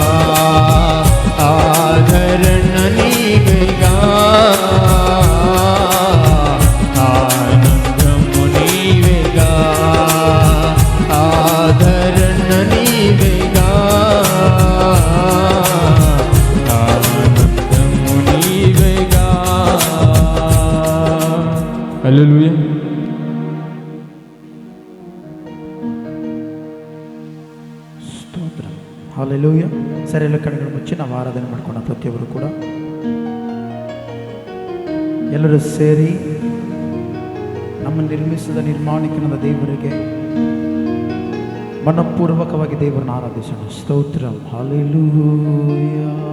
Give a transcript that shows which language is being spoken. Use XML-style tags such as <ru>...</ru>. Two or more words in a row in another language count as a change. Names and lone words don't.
<te>ఆదరణ నీవేగా ఆనందము నీవేగా ఆదరణ నీవేగా ఆనందము నీవేగా హల్లెలూయా</te> <kn>ಸ್ತೋತ್ರ ಹಲ್ಲೆಲೂಯಾ ಸರಿ ಎಲ್ಲ ಕಣ್ಣುಗಳು ಮುಚ್ಚಿ ನಾವು ಆರಾಧನೆ ಮಾಡ್ಕೊಂಡ ಪ್ರತಿಯೊಬ್ಬರು ಕೂಡ ಎಲ್ಲರೂ ಸೇರಿ ನಮ್ಮನ್ನು ನಿರ್ಮಿಸಿದ ನಿರ್ಮಾಣಿಕನಾದ ದೇವರಿಗೆ ಮನಪೂರ್ವಕವಾಗಿ ದೇವರನ್ನು ಆರಾಧಿಸೋಣ ಸ್ತೋತ್ರ ಹಲ್ಲೆಲೂಯಾ</kn>